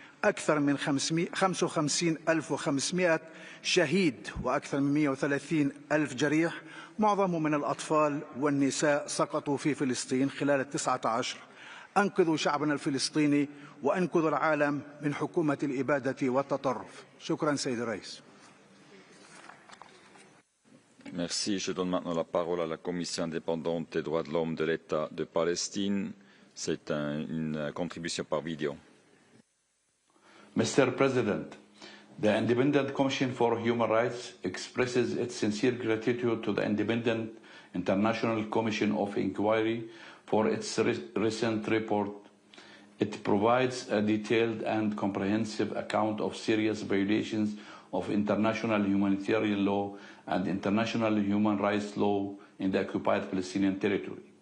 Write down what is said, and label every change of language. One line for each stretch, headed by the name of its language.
Arabic: أكثر من 55,500 شهيد وأكثر من 130,000 جريح، معظمهم من الأطفال والنساء، سقطوا في فلسطين خلال 19. أنقذوا شعبنا الفلسطيني وأنقذوا العالم من حكومة الإبادة والتطرف. شكرا سيد الرئيس.
French: Merci. Je donne maintenant la parole à la Commission indépendante des droits de l'homme de l'État de Palestine. C'est une contribution par vidéo.
English: Mr. President, the Independent Commission for Human Rights expresses its sincere gratitude to the Independent International Commission of Inquiry for its recent report. It provides a detailed and comprehensive account of serious violations of international humanitarian law and international human rights law in the Occupied Palestinian Territory.